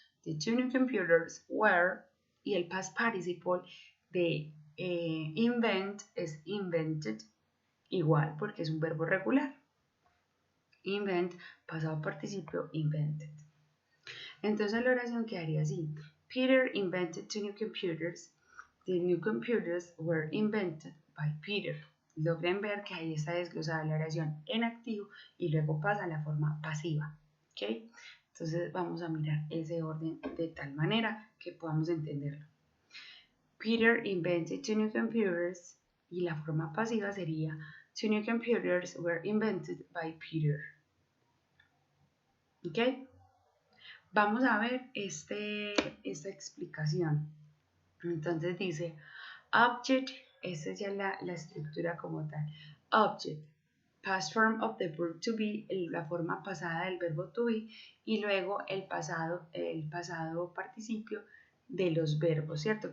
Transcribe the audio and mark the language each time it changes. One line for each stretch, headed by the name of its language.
English: The 2 new computers were,
Spanish: y el past participle de invent es invented, igual porque es un verbo regular. Invent, pasado participio, invented. Entonces la oración quedaría así.
English: Peter invented 2 new computers. The new computers were invented by Peter.
Spanish: Logren ver que ahí está desglosada la oración en activo y luego pasa a la forma pasiva. ¿Ok? Entonces vamos a mirar ese orden de tal manera que podamos entenderlo.
English: Peter invented 2 new computers
Spanish: y la forma pasiva sería
English: 2 new computers were invented by Peter.
Spanish: ¿Ok? Vamos a ver esta explicación. Entonces dice, object, esa es ya la estructura como tal. Object,
English: past form of the verb to be,
Spanish: la forma pasada del verbo to be, y luego el pasado participio de los verbos, ¿cierto?